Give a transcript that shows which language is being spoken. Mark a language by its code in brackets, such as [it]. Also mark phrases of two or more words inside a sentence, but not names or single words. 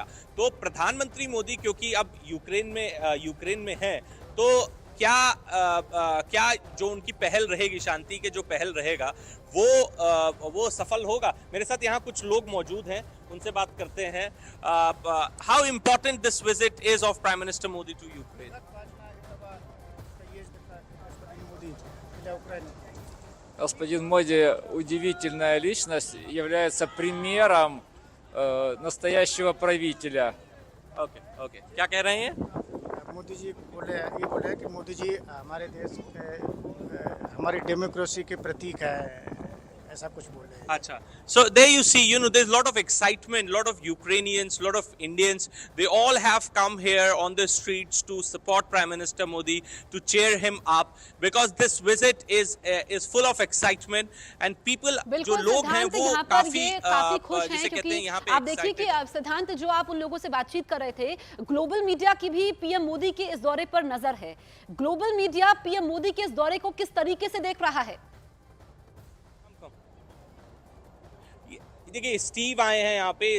[hi] तो प्रधानमंत्री मोदी क्योंकि अब यूक्रेन में है, तो क्या जो उनकी पहल रहेगी, शांति के जो पहल रहेगा वो सफल होगा? मेरे साथ यहाँ कुछ लोग मौजूद हैं, उनसे बात करते हैं। [en] How important this visit is of Prime Minister Modi to Ukraine? [ru] Господин Моди удивительная личность, является примером настоящего правителя. [hi] ओके, क्या कह रहे हैं? मोदी जी ये बोले कि मोदी जी हमारे देश के हमारी डेमोक्रेसी के प्रतीक है, ऐसा कुछ बोले हैं। Acha. [en] So there you see, there's a lot of excitement, a lot of Ukrainians, a lot of Indians. They all have come here on the streets to support Prime Minister Modi, to cheer him up, because this visit is full of excitement and people, [hi] जो बिल्कुल लोग हैं सिद्धांत, वो यहाँ पर काफी ये काफी खुश हैं, जिसे कहते हैं क्योंकि यहाँ पे आप देखिए कि excited। सिद्धांत, जो आप उन लोगों से बातचीत कर रहे थे, [en] global media [hi] की भी पीएम मोदी के इस दौरे पर नजर है। [en] global media [hi] पीएम मोदी के इस दौरे को किस तरीके से देख रहा है? देखिए स्टीव आए हैं यहाँ पे।